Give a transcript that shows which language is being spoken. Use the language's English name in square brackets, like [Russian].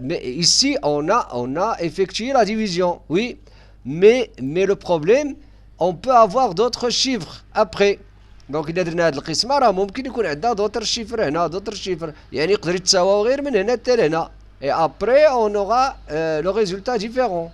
[French] Ici on a effectué la division, oui, mais le problème on peut avoir d'autres chiffres après. [Arabic] Donc اذا درنا هذه القسمه راه ممكن يكون عندنا [French] دوطر شيفر [Arabic] هنا دوطر شيفر يعني يقدر يتساواو غير من هنا حتى لهنا. [French] Et après on aura le résultat différent.